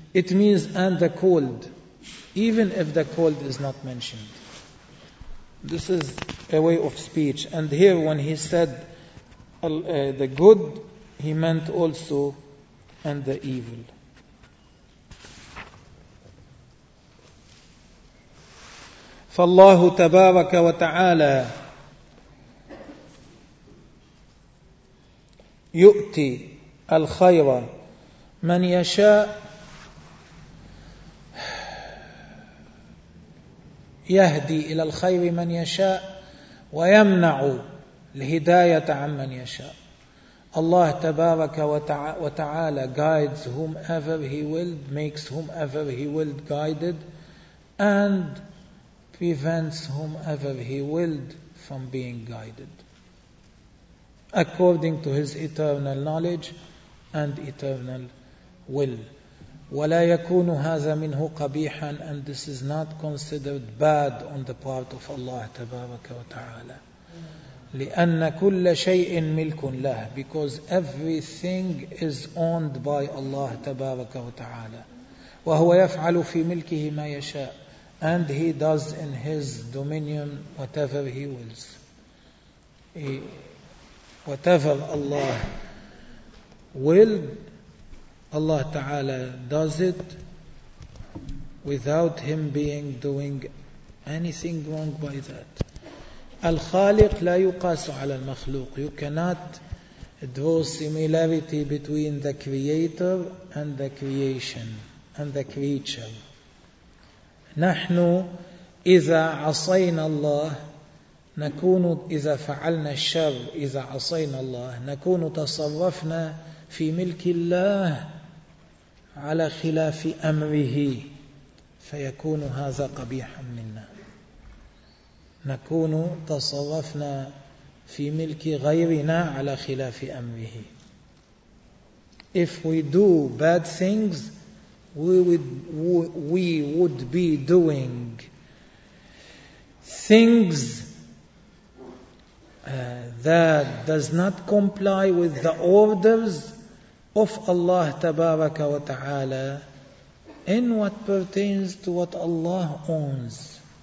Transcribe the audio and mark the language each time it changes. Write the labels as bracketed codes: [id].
[en] It means and the cold, even if the cold is not mentioned. This is a way of speech. And here when he said the good, he meant also and the evil. [ar] فالله تبارك وتعالى يؤتي الخير من يشاء. يهدي إلى الخير من يشاء ويمنع الهداية عمن يشاء. الله تبارك وتعالى [en] guides whomever he willed, makes whomever he willed guided, and prevents whomever he willed from being guided, according to his eternal knowledge and eternal will. [ar] ولا يكون هذا منه قبيحا, [en] and this is not considered bad on the part of Allah [ar] تبارك وتعالى. لأن كل شيء ملك له, [en] because everything is owned by Allah [ar] تبارك وتعالى. وهو يفعل في ملكه ما يشاء, [en] and he does in his dominion whatever he wills. Whatever Allah willed, Allah Ta'ala does it without him being doing anything wrong by that. [ar] Al-Khaliq la yuqasu ala al-makhluq. [en] You cannot draw similarity between the creator and the creation and the creature. [ar] نحن إذا عصينا الله نكون, إذا فعلنا الشر, إذا عصينا الله نكون تصرفنا في ملك الله على خلاف أمره فيكون هذا قبيحا منا. نكون تصرفنا في ملك غيرنا على خلاف أمره. [en] If we do bad things, we would be doing things that does not comply with the orders of Allah [ar] Tabaraka wa Ta'ala [en] in what pertains to what Allah owns.